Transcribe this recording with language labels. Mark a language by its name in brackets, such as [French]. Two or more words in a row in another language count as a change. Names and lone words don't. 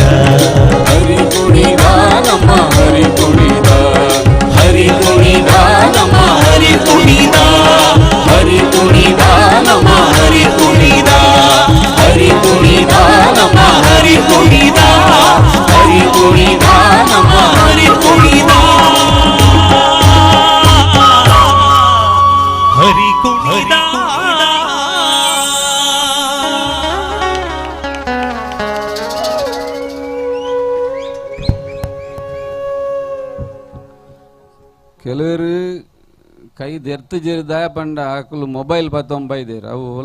[Kannada] ಹರಿ ಕುಣಿದ ನಮ್ಮ, ಹರಿ ಕುಣಿದ, ಹರಿ ಕುಣಿದ ನಮ್ಮ, ಹರಿ ಕುಣಿದ, ಹರಿ ಕುಣಿದ ನಮ್ಮ, ಹರಿ ಕುಣಿದ, ಹರಿ ಕುಣಿದ ನಮ್ಮ, ಹರಿ ಕುಣಿದ, ಹರಿ ಕುಣಿದ ನಮ್ಮ, ಹರಿ ಕುಣಿದ, ಹರಿ ಕುಣಿದ. [Tulu] ಕೆಲವರು ಕೈ ದೆರ್ತು ಜೇರಿ ದಾಯ ಪಂಡ ಆಕಲು ಮೊಬೈಲ್ ಬತ್ತೊಂಬೈದೇರು ಅವು ಒಲ್ಲ